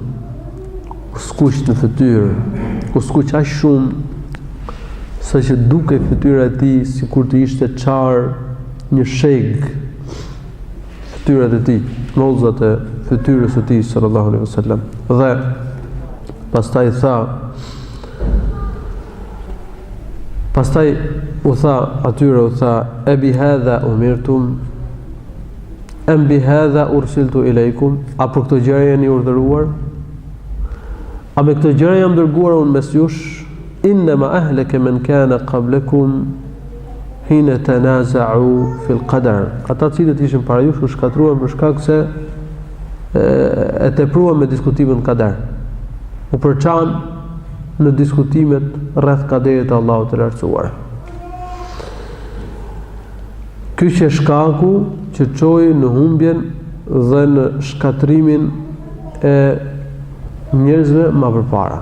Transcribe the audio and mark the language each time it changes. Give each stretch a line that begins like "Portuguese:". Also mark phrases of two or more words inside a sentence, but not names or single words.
Albanian: U skuq në fytyrë, u skuq aq shumë sa që duke fytyra e tij sikur të ishte çar një sheg. Fytyrat e tij, mollzat e fytyrës së tij
Arabic: صلى الله عليه وسلم.
Albanian: Dhe pastaj u tha e
Arabic: بهذا أمرتم أم بهذا أرسلت إليكم,
Albanian: a për këtë gjë jeni urdhëruar? A me këtë gjë jam dërguar unë mes jush?
Arabic: إنما أهلك من كان قبلكم حين تنازعوا في القدر.
Albanian: Ata cilët ishin para jush u shkatruan për shkak se e tepruan me diskutimin kader. U përçan në diskutimet rreth kaderit të Allahut të lartësuar. Ky është shkaku që çoi në humbjen dhe në shkatrimin e njerëzve më përpara.